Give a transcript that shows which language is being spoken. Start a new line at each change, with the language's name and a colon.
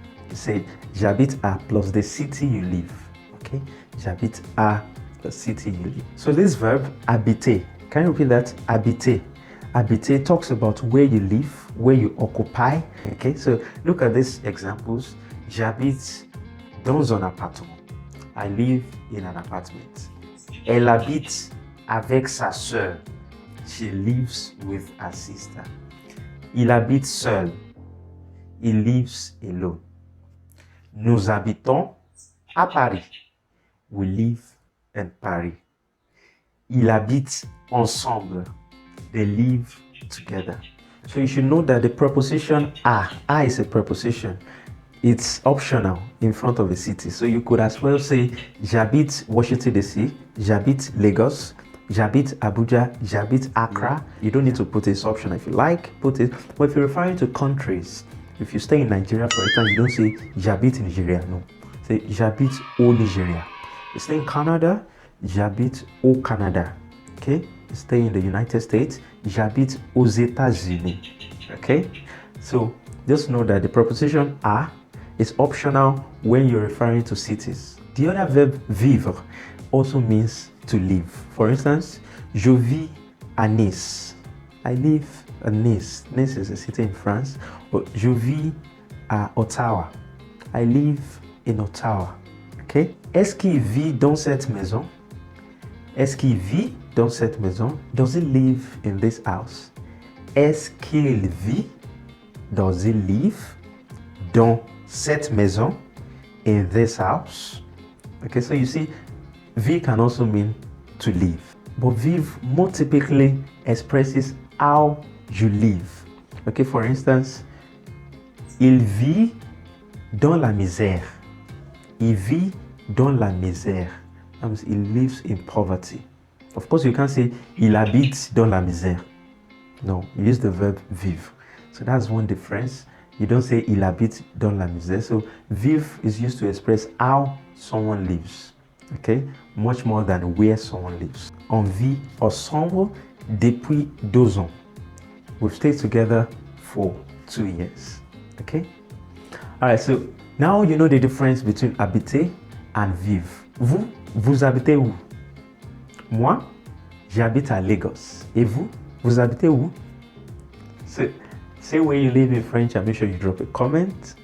English: You say
French: j'habite à
English: plus the city you live, okay?
French: J'habite à
English: the city you live. So this verb habiter, can you repeat that? Habiter. Habiter talks about where you live, where you occupy. Okay, so look at these examples.
French: J'habite dans un appartement.
English: I live in an apartment.
French: Elle habite avec sa sœur.
English: She lives with her sister.
French: Il habite seul.
English: He lives alone.
French: Nous habitons à Paris.
English: We live in Paris.
French: Ils habitent ensemble.
English: They live together. So you should know that the preposition a is a preposition. It's optional in front of a city. So you could as well say
French: j'habite Washington DC, j'habite Lagos, j'habite Abuja, j'habite Accra.
English: You don't need to put it, it's optional. If you like, put it. But if you're referring to countries, if you stay in Nigeria, for instance, you don't say
French: j'habite Nigeria.
English: No. Say
French: j'habite au Nigeria.
English: You stay in Canada,
French: j'habite au Canada.
English: Okay? You stay in the United States,
French: j'habite aux États-Unis.
English: Okay? So just know that the preposition a is optional when you're referring to cities. The other verb vivre also means to live. For instance,
French: je vis à Nice.
English: I live at Nice. Nice is a city in France. Or
French: je vis à Ottawa.
English: I live in Ottawa. Okay?
French: Est-ce qu'il vit dans cette maison? Est-ce qu'il vit dans cette maison?
English: Does he live in this house?
French: Est-ce qu'il vit?
English: Does he live
French: dans cette maison?
English: In this house? Okay, so you see, vivre can also mean to live. But vivre more typically expresses how you live. Okay, for instance,
French: il vit dans la misère. Il vit dans la misère.
English: That means he lives in poverty. Of course, you can't say
French: il habite dans la misère.
English: No, you use the verb vivre. So that's one difference. You don't say
French: il habite dans la misère.
English: So vivre is used to express how someone lives. Okay? Much more than where someone lives.
French: On vit ensemble depuis 2 ans.
English: We've stayed together for 2 years. Okay? Alright, so now you know the difference between habiter and vivre.
French: Vous habitez où? Moi, j'habite à Lagos. Et vous habitez où?
English: So, say where you live in French and make sure you drop a comment